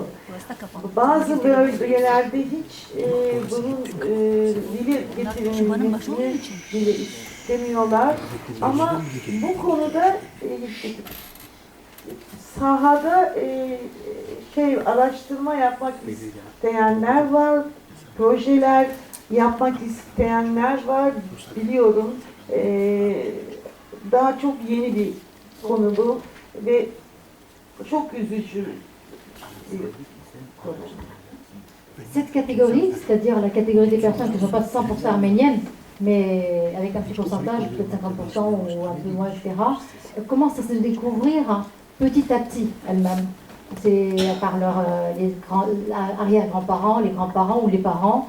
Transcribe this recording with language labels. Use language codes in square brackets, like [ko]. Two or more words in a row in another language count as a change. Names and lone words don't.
[tr] Bazı bölgelerde hiç bunun dili getirilmesini bile istemiyorlar ama bu konuda sahada araştırma yapmak isteyenler var, projeler yapmak isteyenler var, biliyorum. Daha çok yeni bir konu bu ve çok üzücü bir konu. [fr] Cette catégorie, c'est-à-dire la catégorie des personnes qui ne sont pas 100% arméniennes, mais avec un petit pourcentage, peut-être 50% ou un peu moins, etc., commencent à se découvrir petit à petit elles-mêmes. C'est par les arrière-grands-parents, les grands-parents ou les parents.